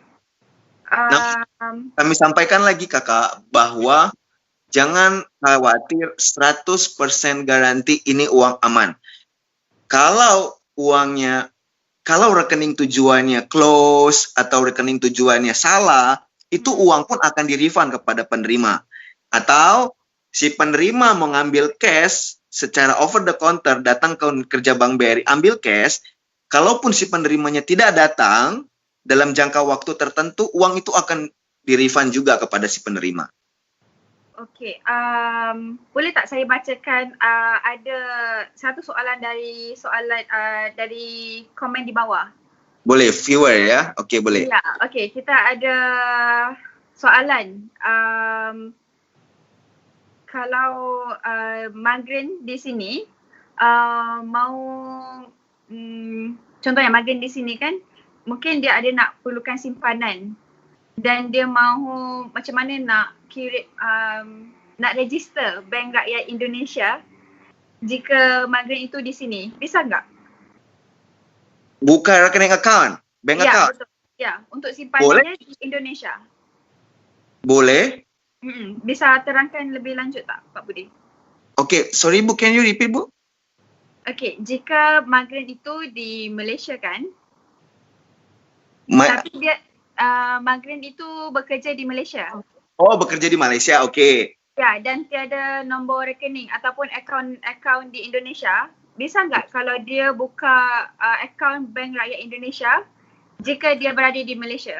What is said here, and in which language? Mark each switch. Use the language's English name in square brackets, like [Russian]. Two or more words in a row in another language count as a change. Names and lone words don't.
[Indonesian] Kami sampaikan lagi kakak bahwa jangan khawatir, 100% garansi ini uang aman. Kalau rekening tujuannya close atau rekening tujuannya salah, itu uang pun akan di-refund kepada penerima. Atau si penerima mengambil cash secara [English] over the counter, [Indonesian] datang ke kerja Bank BRI, ambil cash, kalaupun si penerimanya tidak datang, dalam jangka waktu tertentu, uang itu akan di-refund juga kepada si penerima. [Malay] Okey, boleh tak saya bacakan ada satu soalan dari komen di bawah? Boleh, viewer ya? Okey, boleh. Ya, okey. Kita ada soalan. Kalau migrant di sini mau contohnya migrant di sini kan mungkin dia ada nak perlukan simpanan dan dia mahu macam mana nak kirim nak register Bank Rakyat Indonesia jika migrant itu di sini. [Indonesian] Bisa enggak? Buka rekening account, bank Ya, account. [Malay] betul. [Indonesian] Ya, untuk simpanannya di Indonesia. [Malay] Boleh. Bisa terangkan lebih lanjut tak Pak Budi? [English] Okay, sorry Bu, can you repeat Bu? [Malay] Okay, jika migrant itu di Malaysia kan, tapi dia migrant itu bekerja di Malaysia. [Indonesian] Oh, bekerja di Malaysia, okay. [Malay] Ya, dan tiada nombor rekening ataupun akaun di Indonesia, bisa enggak kalau dia buka akaun Bank Rakyat Indonesia jika dia berada di Malaysia?